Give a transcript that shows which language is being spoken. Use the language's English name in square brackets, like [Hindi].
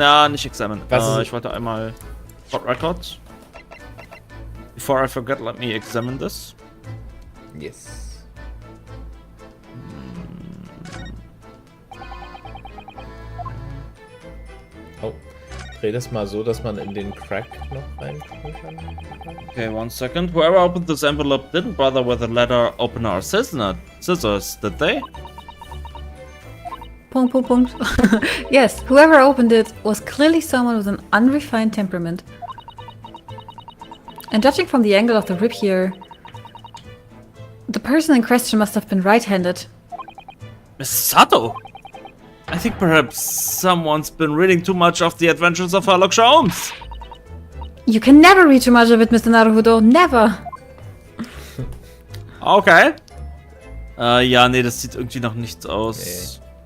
[German] Nicht examine. Ich wollte einmal Hot Record. [English] Before I forget, let me examine this. Yes. [German] Oh, dreh das mal so, dass man in den Crack noch reingucken kann. [English] Okay, 1 second. Whoever opened this envelope didn't bother with a letter opener or scissors, did they? [German] Punkt. [English] Yes, whoever opened it was clearly someone with an unrefined temperament. And judging from the angle of the rip here, the person in question must have been right-handed. Miss Sato? I think perhaps someone's been reading too much of the Adventures of Sherlock Holmes. You can never read too much of it, Mr. Naruhodo. Never! Okay. [German] Ja, nee, das sieht irgendwie nach nichts aus.